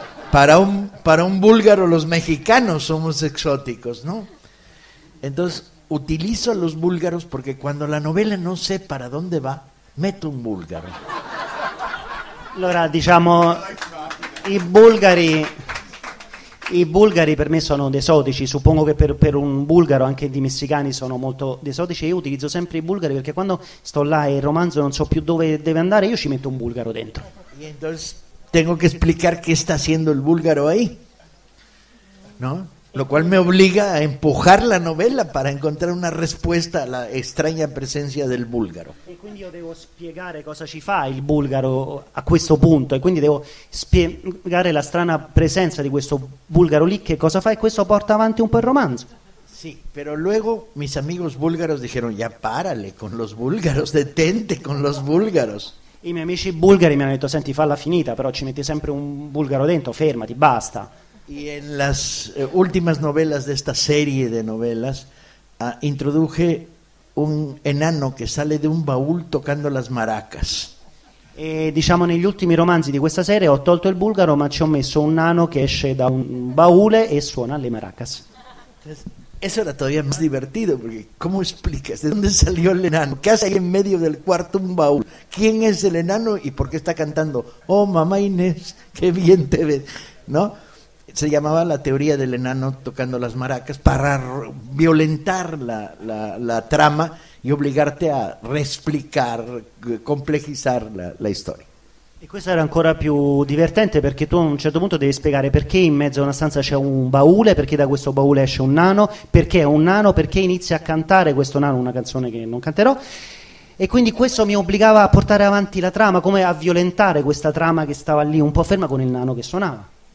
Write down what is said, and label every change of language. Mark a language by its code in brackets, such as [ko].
[es] Para un búlgaro los mexicanos somos exóticos, ¿no? Entonces utilizo a los búlgaros porque cuando la novela no sé para dónde va, meto un búlgaro. [it] Allora, diciamo, i bulgari per me sono esotici, suppongo che per un bulgaro anche i messicani sono molto esotici. Io utilizzo sempre i bulgari perché quando sto là e il romanzo non so più dove deve andare, io ci metto un bulgaro dentro. [es] Y entonces tengo que explicar qué está haciendo el búlgaro ahí, ¿no? lo cual me obliga a empujar la novela para encontrar una respuesta alla extraña [it] presenza del bulgaro. E quindi io devo spiegare cosa ci fa il bulgaro a questo punto, e quindi devo spiegare la strana presenza di questo bulgaro lì, che cosa fa, e questo porta avanti un po' il romanzo. [es] Sí, pero luego mis amigos búlgaros dijeron, ya párale con los búlgaros, detente con los búlgaros. [it] I miei amici bulgari mi hanno detto: senti, falla finita, però ci metti sempre un bulgaro dentro, fermati, basta. [es] Y en las últimas novelas de esta serie de novelas introduje un enano che sale de un baúl tocando las maracas. [it] E diciamo negli ultimi romanzi di questa serie ho tolto il bulgaro, ma ci ho messo un nano che esce da un baule e suona le maracas. [es] Eso era todavía más divertido, porque ¿cómo explicas? ¿De dónde salió el enano? ¿Qué hace ahí en medio del cuarto un baúl? ¿Quién es el enano y por qué está cantando? Oh, mamá Inés, qué bien te ves, ¿no? Se llamaba la teoría del enano tocando las maracas para violentar la trama y obligarte a reexplicar, complejizar la storia. [it] E questo era ancora più divertente, perché tu a un certo punto devi spiegare perché in mezzo a una stanza c'è un baule, perché da questo baule esce un nano, perché è un nano, perché inizia a cantare questo nano una canzone che non canterò. E quindi questo mi obbligava a portare avanti la trama, come a violentare questa trama che stava lì un po' ferma con il nano che suonava.